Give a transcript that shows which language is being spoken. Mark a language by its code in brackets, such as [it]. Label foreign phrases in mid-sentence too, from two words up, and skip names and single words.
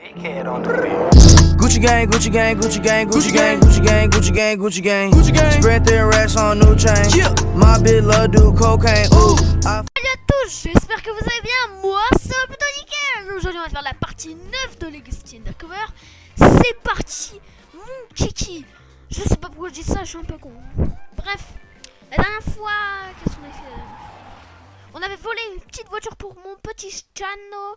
[en] crackhead on the beat. Gucci gang, Gucci gang, Gucci gang, Gucci gang, Gucci gang, Gucci gang, Gucci gang, Gucci gang. Spread their racks on new chain. My bitch love do cocaine. Ooh. [fr] Salut à tous, j'espère que vous allez bien. Moi, c'est plutôt nickel. Aujourd'hui, on va faire la partie 9 de Legacy Undercover. C'est parti, mon kiki. Je sais pas pourquoi je dis ça, je suis un peu con. Bref, la dernière fois, qu'est-ce qu'on avait fait? On avait volé une petite voiture pour mon petit Chano.